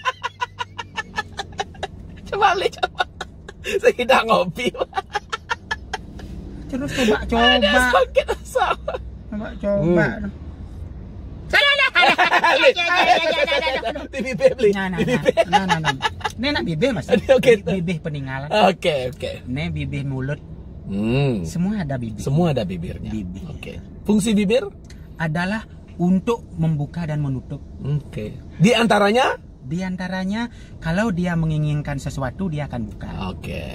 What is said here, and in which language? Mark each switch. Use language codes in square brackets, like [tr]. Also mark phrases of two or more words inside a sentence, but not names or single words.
[id] Coba beli, coba. Saya tidak ngopi. Terus coba. Coba. Beli. Nah. Ini nak bibih mas. Bibih peninggalan. Oke. Ini bibih mulut. Semua ada bibir. Semua ada bibirnya. Bibir. Oke. Fungsi bibir adalah untuk membuka dan menutup. Oke. Di antaranya? Di antaranya kalau dia menginginkan sesuatu dia akan buka. Oke.